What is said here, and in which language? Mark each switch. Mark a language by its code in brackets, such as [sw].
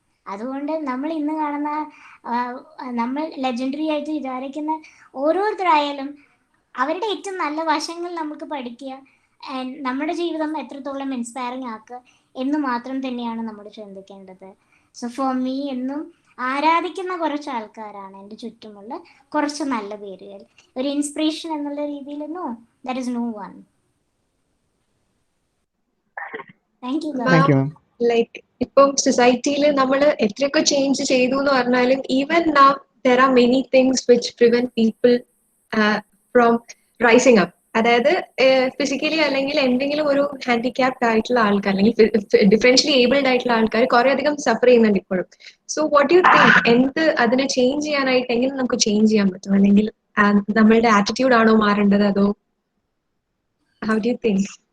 [ml] അതുകൊണ്ട് നമ്മൾ ഇന്ന് കാണുന്ന നമ്മൾ ലെജൻഡറി ആയിട്ട് വിചാരിക്കുന്ന ഓരോരുത്തരായാലും അവരുടെ ഏറ്റവും നല്ല വശങ്ങൾ നമുക്ക് പഠിക്കുക, ആൻഡ് നമ്മുടെ ജീവിതം എത്രത്തോളം ഇൻസ്പയറിങ് ആക്കുക എന്ന് മാത്രം തന്നെയാണ് നമ്മൾ ചിന്തിക്കേണ്ടത്. [en] so for me [ml] എന്നും ആരാധിക്കുന്ന കുറച്ച് ആൾക്കാരാണ് എൻ്റെ ചുറ്റുമുള്ള കുറച്ച് നല്ല പേരുകൾ. ഒരു ഇൻസ്പിറേഷൻ എന്നുള്ള രീതിയിൽ [en] No, that is no one. Thank you. Thank you ma'am. [ml] Like ഇപ്പം സൊസൈറ്റിയിൽ നമ്മൾ എത്രയൊക്കെ ചേഞ്ച് ചെയ്തു എന്ന് പറഞ്ഞാലും [en] Even now there are many things which prevent people from rising up. [ml] അതായത് ഫിസിക്കലി അല്ലെങ്കിൽ എന്തെങ്കിലും ഒരു ഹാൻഡിക്യാപ്ഡ് ആയിട്ടുള്ള ആൾക്കാർ അല്ലെങ്കിൽ ഡിഫറൻഷ്യലി ഏബിൾഡ് ആയിട്ടുള്ള ആൾക്കാർ കുറെ അധികം സഫർ ചെയ്യുന്നുണ്ട് ഇപ്പോഴും. [en] so what you think, [ml] എന്ത് അതിനെ ചേഞ്ച് ചെയ്യാനായിട്ട് എങ്ങനെ നമുക്ക് ചേഞ്ച് ചെയ്യാൻ പറ്റും? അല്ലെങ്കിൽ നമ്മളുടെ ആറ്റിറ്റ്യൂഡ് ആണോ മാറേണ്ടത്, അതോ [en] How do you think?